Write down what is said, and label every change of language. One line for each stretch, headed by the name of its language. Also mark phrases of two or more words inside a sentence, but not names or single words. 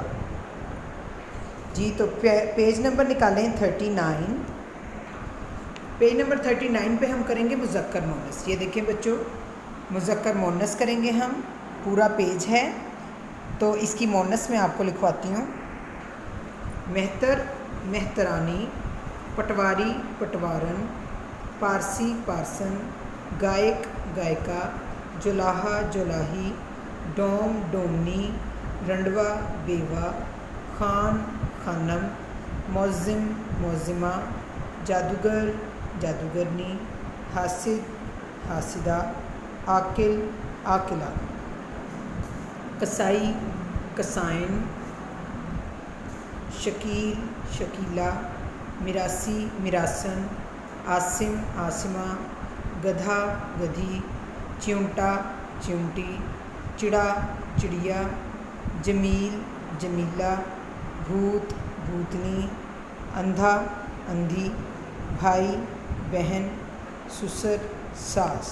Urdu: جی تو پیج نمبر نکالیں 39. پیج نمبر 39 پہ ہم کریں گے مذکر مؤنث. یہ دیکھیں بچوں مذکر مؤنث کریں گے ہم. پورا پیج ہے تو اس کی مؤنث میں آپ کو لکھواتی ہوں. مہتر مہترانی، پٹواری پٹوارن، پارسی پارسن، گائک گائکا، جولاہا جولاہی، ڈوم ڈومنی، رنڈوا بیوہ، خان خانم، موذم موذمہ، جادوگر جادوگرنی، حاسد حاسدہ، عاقل عاقلہ، قصائی قصائن، شکیل شکیلہ، میراثی میراسن، عاصم عاصمہ، گدھا گدھی، چیونٹا چیونٹی، چڑا چڑیا، جمیل جمیلہ، بھوت بھوتنی، اندھا اندھی، بھائی بہن، سسر ساس.